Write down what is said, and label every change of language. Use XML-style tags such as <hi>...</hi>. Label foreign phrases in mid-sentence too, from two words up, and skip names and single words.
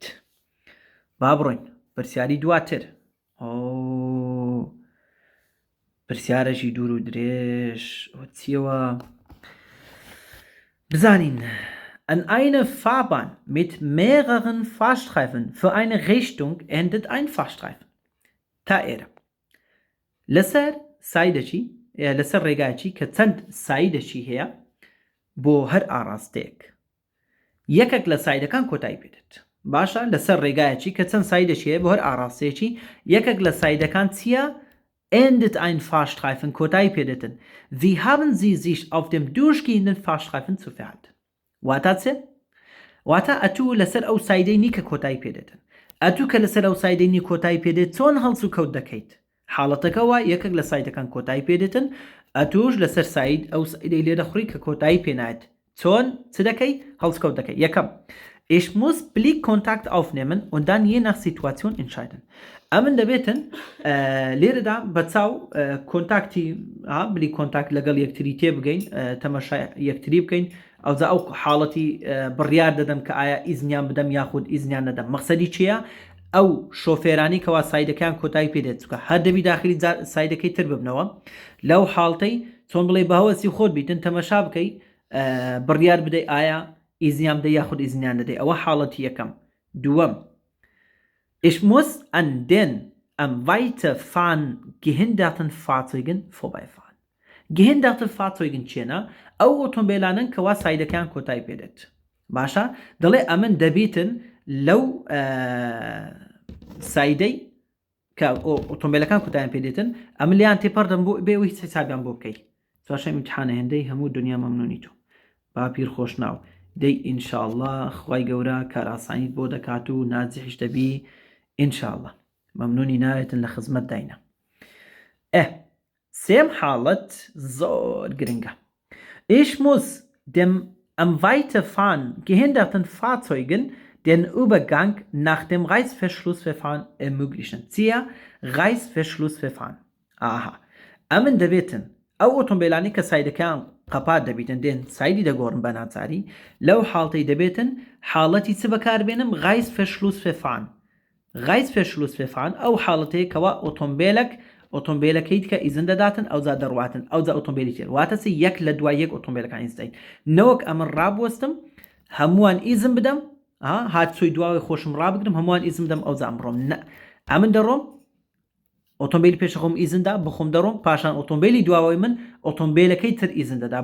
<ckb>با بڕۆین پرسیاری دواتر. پرسیارەشی دوور و درێژ چیەوە بزانین.</ckb> <de>An einer Fahrbahn mit mehreren Fahrstreifen für eine Richtung endet ein Fahrstreifen.</de> <ckb>تا ئێرە لەسەر سایدەچی لەسەر ڕێگایکی کە چەند سایدەچی هەیە بۆ هەر ئاراستەیەک یەکێک لە سایدەکان کۆتایی پێدێت باشە لەسەر ڕێگایەکی کە چەند سایدەشیە بە هەر ئاراستەیەکی یەکێک لە سایدەکان چییە</ckb> <de>endet ein Fahrstreifen</de> <ckb>کۆتایی پێدێتن</ckb> <de>wie haben Sie sich auf dem durchgehenden Fahrstreifen zu verhalten</de> <ckb>واتە چێ واتە ئەتوو لەسەر ئەو سایدەی نیکە کۆتایی پێدێتن ئەتوو کە لەسەر ئەو سایدەی نی کۆتایی پێدێت چۆن هەڵس و کەوت دەکەیت حاڵەتەکەەوە یەکێک لە سایدەکان کۆتایی پێدێتن ئەتوش لەسەر ساید ئەو سایدەی لێ دەخوری کە کۆتایی پێنایێت چۆن چ دەکەی هەڵسکەوت دەکەی یەکەم</ckb> <de>Ich muss Blickkontakt aufnehmen und dann je nach Situation entscheiden.</de> <ckb>ئەمن دەبێتن لێرەدا بە چاو کۆنتاکتی بلیکۆنتاکت لەگەڵ یەکتری تێ بگەین تەمەشای یەکتری بکەین ئەوجا ئەو حاڵەتی بڕیار دەدەم کە ئایا ئیزنیان بدەم یاخود ئیزنیان نەدەم مەقسەدی چییە ئەو شۆفێرانی کەوا سایدەکان کۆتایی پێدێت چکە هەر دەبی داخلی سایدەکەی تر ببنەوە لەو حاڵتەی چۆن بڵێ بەهەوەسی خۆت بیتن تەمەشا بکەی بڕیار بدەی ئایا ئیزنیان بدەی یاخود ئیزنیان دەدەی ئەوە حاڵەتی یەکەم دووەم</ckb> <de>Ich muss an den am Weiterfahren gehinderten Fahrzeugen vorbeifahren. Gehinderte Fahrzeugen</de> <ckb>چێنە ئەو ئۆتۆمبیلانن کەوا سایدەکان کۆتایی پێدێت باشە دەڵێ ئەمن دەبیتن لەو سایدەی کە ئۆتۆمبیلەکان کۆتاییان پێدێتن ئەم لیان تێپەردەم بۆ بێ هیچ حسابیان بۆ بکەیت چاشە امتحانە هێندەی هەموو دنیا مەمنونی تۆ با پیر خۆش ناو دەی ئینشاءالله خوای گەورە کاراسانیت بۆ دەکات و ناجحش دەبی ئینشاءالله مەمنونی ناوێتن لە خزمەت داینە سێم حاڵەت زۆر گرنگە</ckb> <de>Ich muss dem am Weiterfahren gehinderten Fahrzeugen den Übergang nach dem Reißverschlussverfahren ermöglichen. Zia Reißverschlussverfahren.</de> <ckb>Aha. ئەمن دەبێتن ئەو ئۆتۆمبیلانی کە سایدەکان قەپات دەبیتن دێن سایدی دەگۆڕن بە ناچاری لەو حاڵتەی دەبێتن حاڵەتی چ بەکاربێنم Reißverschlussverfahren. Reißverschlussverfahren ئەو حاڵەتەیە کەوا ئۆتۆمبیلەکەیت کە ئیزن دەداتن ئەوجا دەڕواتن ئەوجا ئۆتۆمبیلی تێر واتەسی یەک لە دوای یەک ئۆتۆمبیلەکان ئیزدەین نەوەک ئەمن ڕابوەستم هەمووان ئیزم بدەم هاتسوی دواوی خۆشم ڕابگرم هەمووان ئیزم بدەم ئەوجا ئەمڕۆم ئەمن دەڕۆم ئۆتۆمبیلی پێش خۆم ئیزندا بخۆم دەڕۆم پاشان ئۆتۆمبیلی دواوی من ئۆتۆمبیلەکەی تر ئیزن دەدا</ckb>